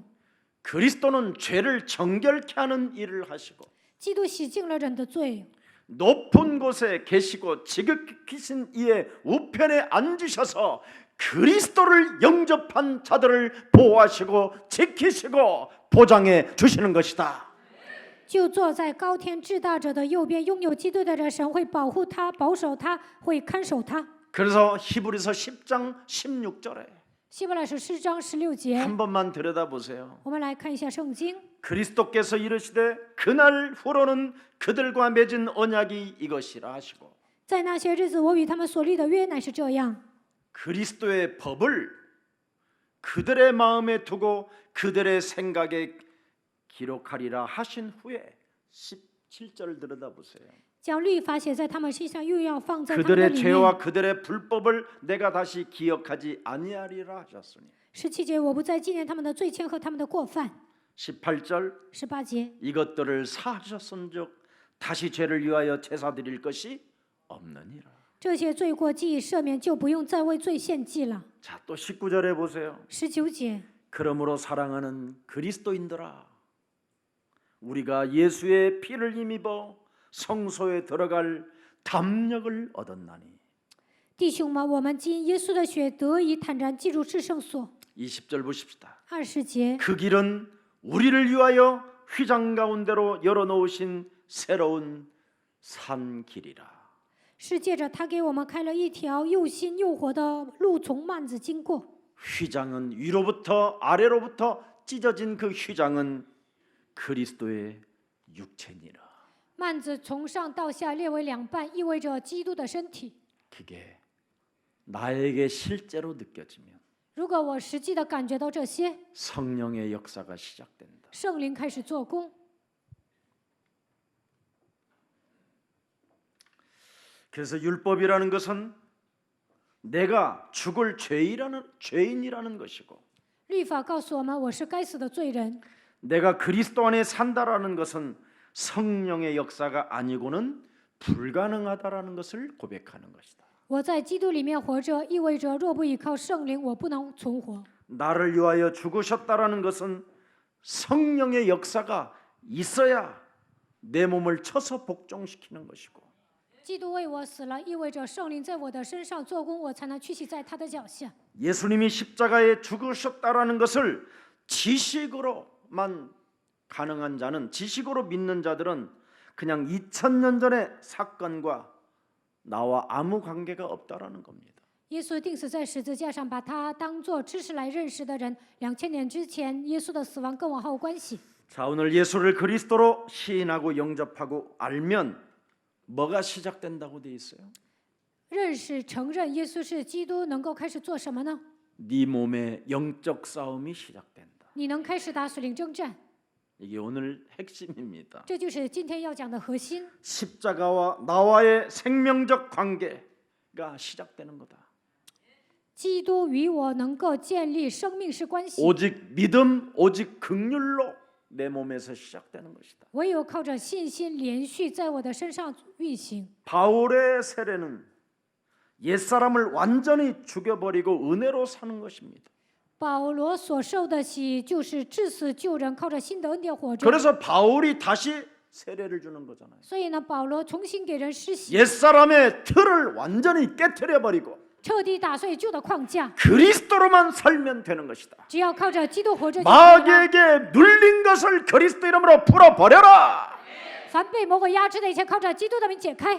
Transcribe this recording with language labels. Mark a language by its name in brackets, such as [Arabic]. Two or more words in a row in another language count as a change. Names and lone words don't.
[Korean] 그리스도는 죄를 정결케 하는 일을 하시고 [Chinese] 基督洗净了人的罪， [Korean] 높은 곳에 계시고 지극히신 이의 우편에 앉으셔서 그리스도를 영접한 자들을 보호하시고 지키시고 보장해 주시는 것이다. [Chinese] 就坐在高天至大者的右边，拥有基督的人，神会保护他、保守他，会看守他。 [Korean] 그래서 히브리서 10장 16절에 [Chinese] 希伯来书10章16节， [Korean] 한 번만 들여다보세요. [Chinese] 我们来看一下圣经。 [Korean] 그리스도께서 이르시되 그날 후로는 그들과 맺은 언약이 이것이라 하시고 [Chinese] 在那些日子，我与他们所立的约乃是这样。 [Korean] 그리스도의 법을 그들의 마음에 두고 그들의 생각에 기록하리라 하신 후에 17절 들여다보세요. [Chinese] 将律法写在他们心上，又要放在他们的 [Korean] 그들의 [Chinese] 里面。 [Korean] 죄와 그들의 불법을 내가 다시 기억하지 아니하리라 하셨으니 [Chinese] 17 节，我不再纪念他们的罪愆和他们的过犯。 [Korean] 18절 [Chinese] 18节， [Korean] 이것들을 사하셨은즉 다시 죄를 위하여 제사 드릴 것이 없느니라. [Chinese] 这些罪过既已赦免，就不用再为罪献祭了。 [Korean] 자, 또 19절에 보세요. [Chinese] 19节， [Korean] 그러므로 사랑하는 그리스도인들아 우리가 예수의 피를 힘입어 성소에 들어갈 담력을 얻었나니 [Chinese] 弟兄们，我们今耶稣的血得以坦然进入至圣所。 [Korean] 20절 보십시다. [Chinese] 20节， [Korean] 그 길은 우리를 위하여 휘장 가운데로 열어놓으신 새로운 산 길이라. [Chinese] 是借着他给我们开了一条又新又活的路，从幔子经过。 [Korean] 휘장은 위로부터 아래로부터 찢어진 그 휘장은 그리스도의 육체니라. [Chinese] 幔子从上到下裂为两半，意味着基督的身体。 [Korean] 그게 나에게 실제로 느껴지면 [Chinese] 如果我实际的感觉到这些， [Korean] 성령의 역사가 시작된다. [Chinese] 圣灵开始做工。 [Korean] 그래서 율법이라는 것은 내가 죽을 죄인이라는 것이고 [Chinese] 律法告诉我们，我是该死的罪人。 [Korean] 내가 그리스도 안에 산다라는 것은 성령의 역사가 아니고는 불가능하다라는 것을 고백하는 것이다. [Chinese] 我在基督里面活着，意味着若不依靠圣灵，我不能存活。 [Korean] 나를 위하여 죽으셨다라는 것은 성령의 역사가 있어야 내 몸을 쳐서 복종시키는 것이고 [Chinese] 基督为我死了，意味着圣灵在我的身上做工，我才能屈膝在他的脚下。 [Korean] 예수님이 십자가에 죽으셨다라는 것을 지식으로만 가능한 자는 지식으로 믿는 자들은 그냥 2000년 전의 사건과 나와 아무 관계가 없다라는 겁니다. [Chinese] 耶稣钉死在十字架上，把他当作知识来认识的人。2000年之前，耶稣的死亡跟我毫无关系。 [Korean] 자, 오늘 예수를 그리스도로 시인하고 영접하고 알면 뭐가 시작된다고 돼 있어요? [Chinese] 认识、承认耶稣是基督，能够开始做什么呢？ [Korean] 네 몸의 영적 싸움이 시작된다. [Chinese] 你能开始打属灵征战， [Korean] 이게 오늘 핵심입니다. [Chinese] 这就是今天要讲的核心。 [Korean] 십자가와 나와의 생명적 관계가 시작되는 거다. [Chinese] 基督与我能够建立生命式关系， [Korean] 오직 믿음, 오직 긍휼로 내 몸에서 시작되는 것이다. [Chinese] 唯有靠着信心连续在我的身上运行。 [Korean] 바울의 세례는 옛사람을 완전히 죽여버리고 은혜로 사는 것입니다. [Chinese] 保罗所受的洗，就是至死救人，靠着新的恩典活着。 [Korean] 그래서 바울이 다시 세례를 주는 거잖아요. [Chinese] 所以呢，保罗重新给人施洗， [Korean] 옛사람의 틀을 완전히 깨트려버리고 [Chinese] 彻底打碎旧的框架， [Korean] 그리스도로만 살면 되는 것이다. [Chinese] 只要靠着基督活着就可以了。 [Korean] 마귀에게 눌린 것을 그리스도 이름으로 풀어버려라. [Chinese] 凡被魔鬼压制的一切，靠着基督的名解开。